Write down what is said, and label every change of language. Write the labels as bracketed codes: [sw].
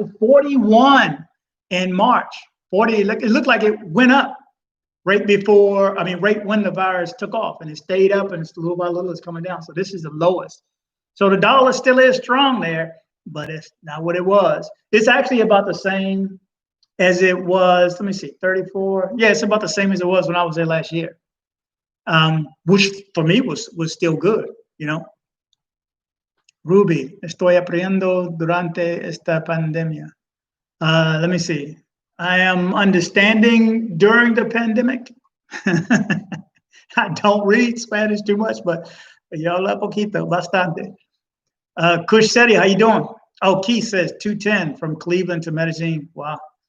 [en] It was 41 in March. 40, it looked like it went up right before, right when the virus took off, and it stayed up and it's little by little it's coming down. So this is the lowest. So the dollar still is strong there, but it's not what it was. It's actually about the same as it was. Let me see, 34. Yeah, it's about the same as it was when I was there last year, which for me was still good, you know. [es] Ruby, estoy aprendiendo durante esta pandemia. [en] Let me see. I am understanding during the pandemic. I don't read Spanish too much, but [es] yo habla poquito, bastante. [en] Kush Seti, how you doing? Oh, Keith says 210 from Cleveland to Medellin. Wow.